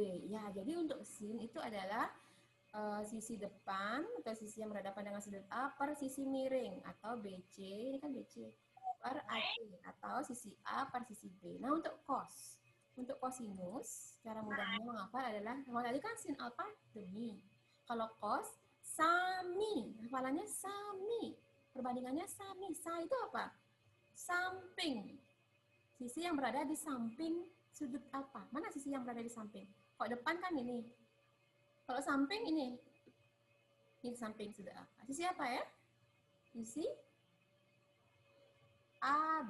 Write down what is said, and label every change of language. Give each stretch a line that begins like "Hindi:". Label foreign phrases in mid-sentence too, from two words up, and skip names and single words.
Indonesian: Ya, jadi untuk sin itu adalah sisi depan atau sisi yang berhadapan dengan sudut A per sisi miring atau BC, ini kan BC, per AC atau sisi A per sisi B. Nah, untuk cos. Untuk kosinus, cara mudahnya menghafal adalah, kalau tadi kan sin alfa demi. Kalau cos, sami. Hafalannya sami. Perbandingannya sami. Sa itu apa? Samping. Sisi yang berada di samping sudut alfa. Mana sisi yang berada di samping? Kalau depan kan ini. Kalau samping ini. Ini samping sudut alfa. Sisi apa ya? Sisi AB.